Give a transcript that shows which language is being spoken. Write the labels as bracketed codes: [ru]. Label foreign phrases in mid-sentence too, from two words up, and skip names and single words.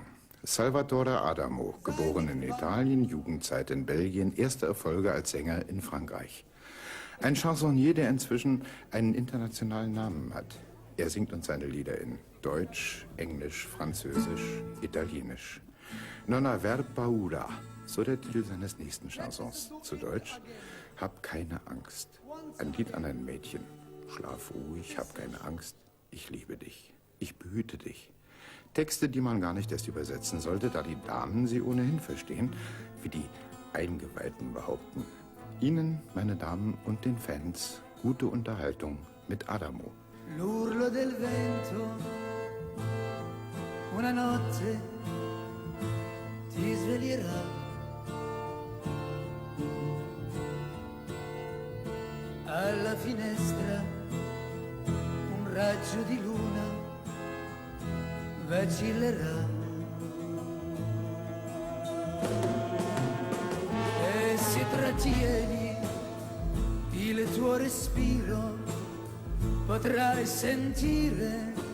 [de] Salvatore Adamo, geboren in Italien, Jugendzeit in Belgien, erste Erfolge als Sänger in Frankreich. Ein Chansonnier, der inzwischen einen internationalen Namen hat. Er singt uns seine Lieder in Deutsch, Englisch, Französisch, Italienisch. [it] Non aver paura, [de] so der Titel seines nächsten Chansons. Zu Deutsch: Hab keine Angst. Ein Lied an ein Mädchen. Schlaf ruhig, hab keine Angst. Ich liebe dich. Ich behüte dich. Texte, die man gar nicht erst übersetzen sollte, da die Damen sie ohnehin verstehen, wie die Eingeweihten behaupten. Ihnen, meine Damen und den Fans, gute Unterhaltung mit Adamo. [it] L'urlo del vento, una notte ti sveglierà. Alla finestra un raggio di luna vacillerà e se trattieni il tuo respiro potrai sentire